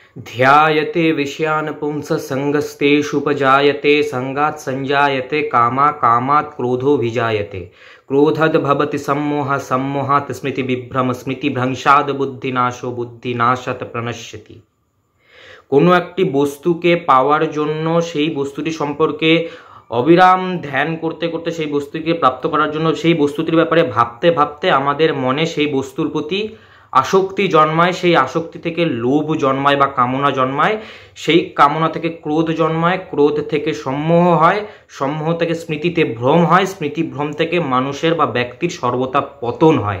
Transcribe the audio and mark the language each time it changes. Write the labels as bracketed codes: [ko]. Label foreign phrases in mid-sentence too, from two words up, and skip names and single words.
[sa] ध्यायते विषयान् पुंस संगस्तेषुपजायते संगात् संजायते कामा कामात् क्रोधो विजायते क्रोधद् भवति सम्मोह सम्मोहात् स्मृति विभ्रम स्मृति भ्रंशाद् बुद्धिनाशो बुद्धिनाशात् प्रणश्यति। [bn] কোনো একটি বস্তুকে পাওয়ার জন্য সেই বস্তুটি সম্পর্কে অবিরাম ধ্যান করতে করতে সেই বস্তুকে প্রাপ্ত করার জন্য সেই বস্তুটির ব্যাপারে ভাবতে ভাবতে আমাদের মনে সেই বস্তুর প্রতি আসক্তি জন্মায়, সেই আসক্তি থেকে লোভ জন্মায় বা কামনা জন্মায়, সেই কামনা থেকে ক্রোধ জন্মায়, ক্রোধ থেকে সম্মোহ হয়, সম্মোহ থেকে স্মৃতিতে ভ্রম হয়, স্মৃতি ভ্রম থেকে মানুষের বা ব্যক্তির সর্বদা পতন হয়।